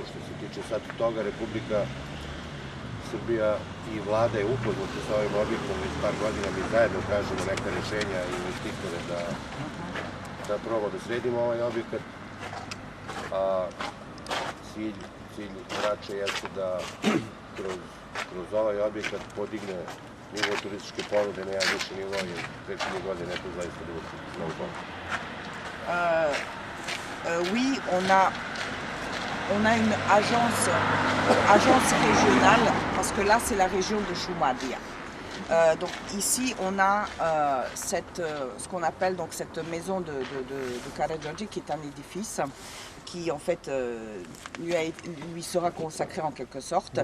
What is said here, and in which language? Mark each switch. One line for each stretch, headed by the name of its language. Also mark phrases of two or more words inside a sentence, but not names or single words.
Serbian: Što se tiče sad toga, Republika Srbija i vlada je upoznata sa ovim objektom već par godina, mi zajedno tražimo neka rešenja i investitore da probamo da sredimo ovaj objekat, a cilj Rače jeste da kroz ovaj objekat podigne nivo turističke ponude na jedan viši nivo, jer prethodne godine je to zaista bilo mnogo ponude.
French: Oui, on a une agence régionale, parce que là c'est la région de Šumadija. Donc ici, on a ce qu'on appelle donc cette maison de Karađorđe, qui est un édifice qui en fait lui sera consacré en quelque sorte.